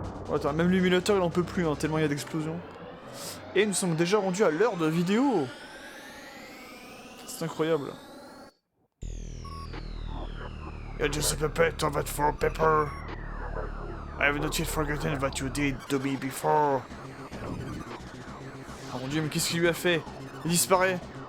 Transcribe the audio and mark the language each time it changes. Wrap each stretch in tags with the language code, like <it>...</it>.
<fr>Oh, attends, même l'émulateur il en peut plus, hein, tellement il y a d'explosions. Et nous sommes déjà rendus à l'heure de vidéo. C'est incroyable.</fr> <en>You're just a puppet of that for pepper. I have not yet forgotten what you did to me before.</en> <fr>Oh mon dieu, mais qu'est-ce qu'il lui a fait? Il disparaît.</fr>